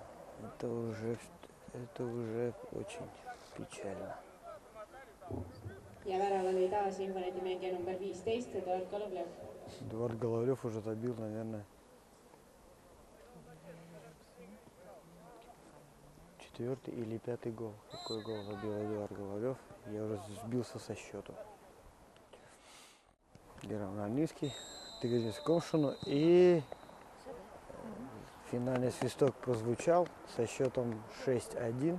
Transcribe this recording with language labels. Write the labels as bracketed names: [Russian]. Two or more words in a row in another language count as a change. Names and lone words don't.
[Russian] очень печально. [Estonian] ja värava lõi taas Infoneti mängija number 15 Eduard Golovlev. [Russian] Эдуард Головлев уже забил, наверное, 4-й или 5-й гол. Какой гол забил Эдуард Головлев? Я уже сбился со счету. Герман Равницкий, двигаясь к Комшину, и финальный свисток прозвучал со счетом 6-1.